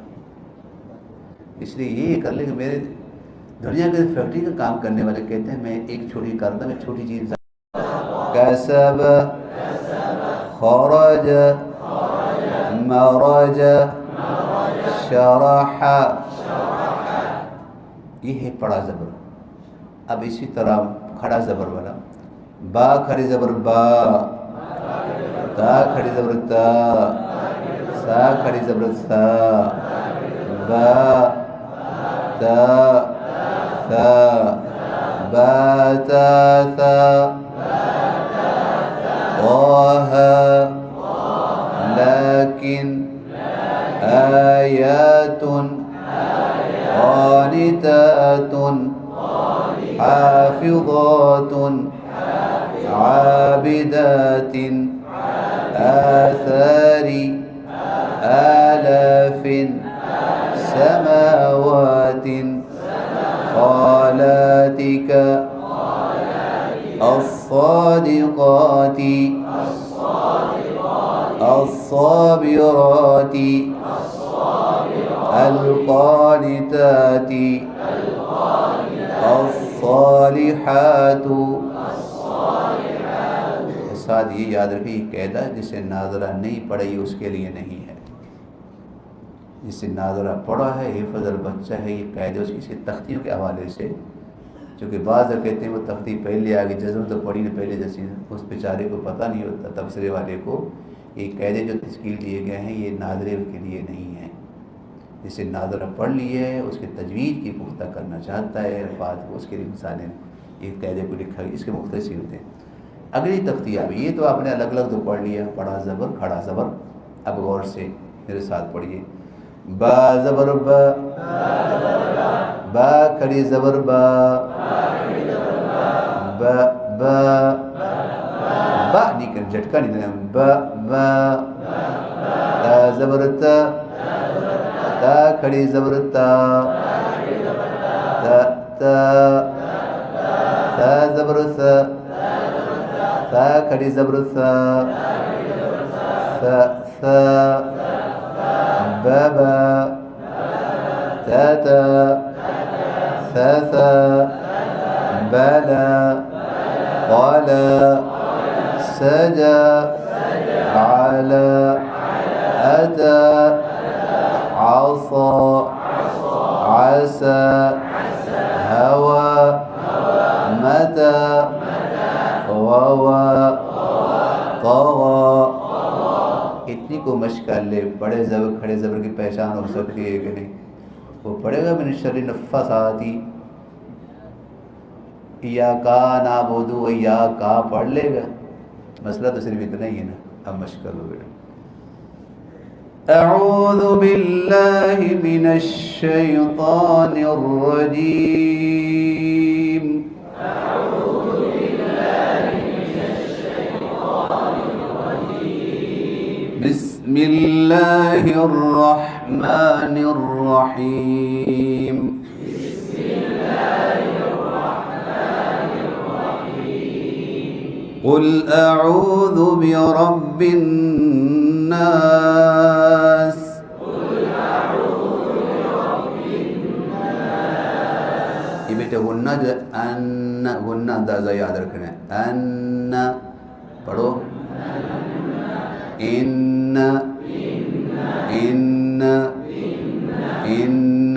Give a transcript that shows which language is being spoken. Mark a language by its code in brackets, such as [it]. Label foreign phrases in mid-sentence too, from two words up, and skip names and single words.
[ur] اس لیے یہ کر لے کہ میرے دنیا کے فیکٹری کا کام کرنے والے کہتے ہیں میں ایک چھوٹی کرتا میں چھوٹی چیز [ar] کسب خرج مرج شرح، [ur] یہ ہے پڑا زبر. اب اسی طرح کھڑا زبر والا با کھڑی زبر با، تا کھڑی زبر تا، سا کھڑی زبر سا، [ar] با تا ثا، با تا ثا، طه لیکن آیات قانتات حافظات عابدات آثار آلاف سماوات خالاتك الصادقات الصابرات القانتات الصالحات. [ur] ساتھ یہ یاد رکھیں یہ قاعدہ جسے ناظرہ نہیں پڑھا یہ اس کے لیے نہیں ہے. جس سے ناظرہ پڑھا ہے حفظ البچہ ہے، یہ قاعدے اس کی تختیوں کے حوالے سے چونکہ بعض کہتے ہیں وہ تختی پہلے آ گئی، جزم تو پڑھی نے پہلے جیسی، اس بیچارے کو پتہ نہیں ہوتا تبصرے والے کو یہ قاعدے جو تشکیل دیے گئے ہیں یہ ناظرے کے لیے نہیں ہیں. جسے ناظرہ پڑھ لی ہے اس کے تجوید کی پختہ کرنا چاہتا ہے الفاظ کو، اس کے لیے مثالیں یہ قاعدے کو لکھا گیا، اس کے مختلف صورتیں ہیں. اگلی تختی آ گئی، یہ تو آپ نے الگ الگ تو پڑھ لیا، بڑا زبر کھڑا زبر. اب غور سے میرے ساتھ پڑھیے. با زبر با، با کھڑی زبر با، با با با نہیں کر جھٹکا نہیں دینا، [ar] با با. [ur] تا زبر تا، تا کھڑی زبر تا، تا تا. تا زبر سا، تا کھڑی زبر سا، سا سا. [ar] با با، تا تا، سا سا. بالا، قالا، سجا، علا، أتى، عصى، عسى، هوى، متى، غوى، طغى. [ur] اتنی کو مشق کر لے، بڑے زبر کھڑے زبر کی پہچان ہو سکتی ہے کہ نہیں. وہ پڑھے گا [ar] من شر النفاثات، ایاکا نعبد و ایاکا [ur] پڑھ لے گا. مسئلہ تو صرف اتنا ہی ہے نا. اب مشق کر لو بیٹا. [ar] اعوذ باللہ من الشیطان الرجیم. اعوذ باللہ من الشیطان الرجیم. بسم اللہ الرحمن الرحیم. بسم اللہ الرحمن الرحیم. قل اعوذ برب الناس. [ur] یہ بیٹا غنہ جو ان غنہ اندازہ یاد رکھنا ہے. ان پڑھو، ان ان ان.